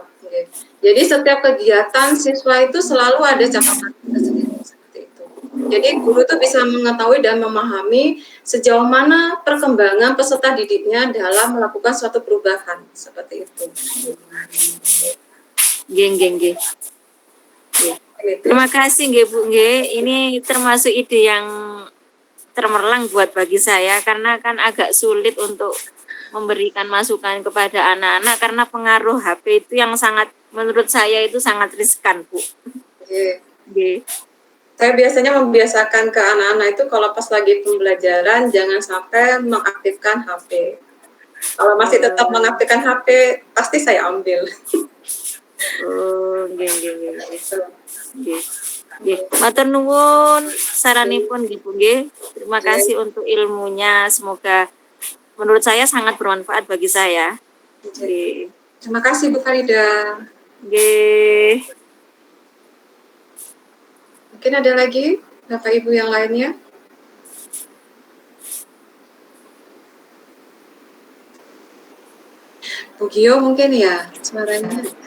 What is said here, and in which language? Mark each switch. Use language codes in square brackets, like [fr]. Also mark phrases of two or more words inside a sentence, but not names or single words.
[id] Jadi setiap kegiatan siswa itu selalu ada catatan tersendiri. Jadi guru itu bisa mengetahui dan memahami sejauh mana perkembangan peserta didiknya dalam melakukan suatu perubahan seperti itu. Nggih. Terima kasih nggih Bu nggih. Ini termasuk ide yang cemerlang buat bagi saya karena kan agak sulit untuk memberikan masukan kepada anak-anak karena pengaruh HP itu yang sangat menurut saya itu sangat riskan, Bu. Nggih. Saya biasanya membiasakan ke anak-anak itu kalau pas lagi pembelajaran jangan sampai mengaktifkan HP. Kalau masih tetap mengaktifkan HP, pasti saya ambil. Oh, nggih. [jv] Matur nuwun saranipun nggih Bu nggih. [id] Terima kasih untuk ilmunya. Semoga menurut saya sangat bermanfaat bagi saya. Nggih. Terima kasih Bu Farida. Nggih. Mungkin ada lagi Bapak Ibu yang lainnya? Bu Gio mungkin ya suaranya.